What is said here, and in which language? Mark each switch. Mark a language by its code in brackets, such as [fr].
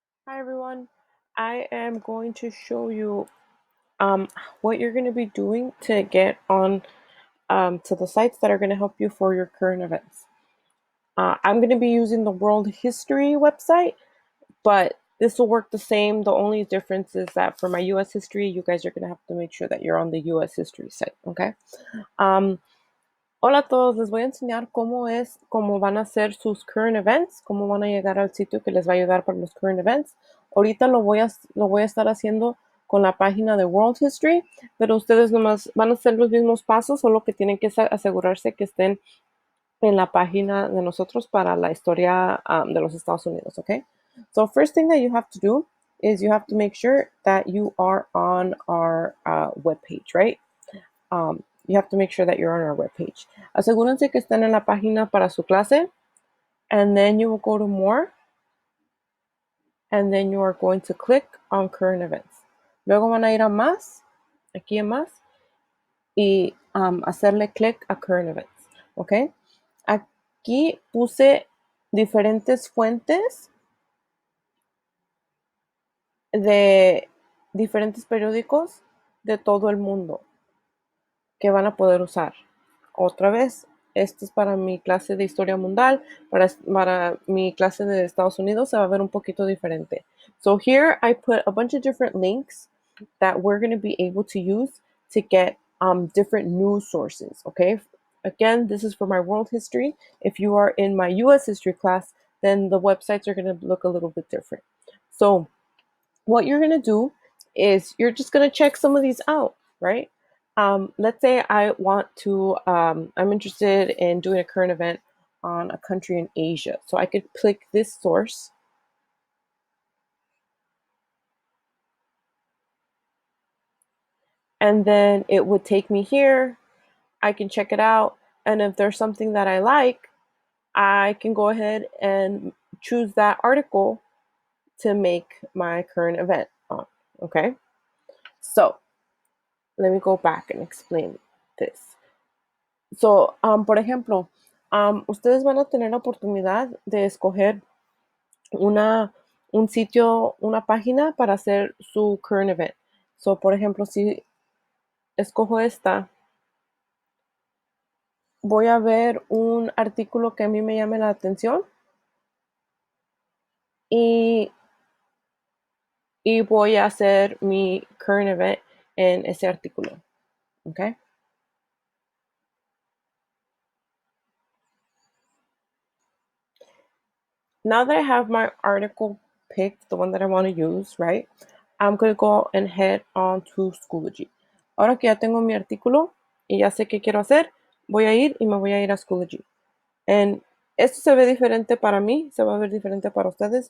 [en] Hi everyone, I am going to show you what you're going to be doing to get on to the sites that are going to help you for your current events. I'm going to be using the World History website, but this will work the same. The only difference is that for my US history, you guys are going to have to make sure that you're on the US history site, okay? [es] Um, Hola a todos, les voy a enseñar cómo van a hacer sus current events, cómo van a llegar al sitio que les va a ayudar para los current events. Ahorita lo voy a estar haciendo con la página de World History, pero ustedes nomás van a hacer los mismos pasos, solo que tienen que asegurarse que estén en la página de nosotros para la historia de los Estados Unidos, okay? [en] So first thing that you have to do is you have to make sure that you are on our webpage, right? You have to make sure that you're on our webpage. [es] Asegúrense que estén en la página para su clase, [en] and then you will go to more, and then you are going to click on current events. [es] Luego van a ir a más, aquí en más, y hacerle click a current events, ¿ok? Aquí puse diferentes fuentes de diferentes periódicos de todo el mundo que van a poder usar. Otra vez, esto es para mi clase de historia mundial, para mi clase de Estados Unidos se va a ver un poquito diferente. [en] So here I put a bunch of different links that we're going to be able to use to get different news sources, okay? Again, this is for my world history. If you are in my US history class, then the websites are going to look a little bit different. So what you're going to do is you're just going to check some of these out, right? Let's say I want to, I'm interested in doing a current event on a country in Asia. So I could click this source. And then it would take me here. I can check it out. And if there's something that I like, I can go ahead and choose that article to make my current event on, okay? So let me go back and explain this. [es] So, por ejemplo, ustedes van a tener la oportunidad de escoger un sitio, una página para hacer su current event. So, por ejemplo, si escojo esta, voy a ver un artículo que a mí me llame la atención y, y voy a hacer mi current event en ese artículo. [en] Okay? Now that I have my article picked, the one that I want to use, right? I'm going to go and head on to Schoology. [es] Ahora que ya tengo mi artículo y ya sé qué quiero hacer, voy a ir y me voy a ir a Schoology. And esto se ve diferente para mí, se va a ver diferente para ustedes.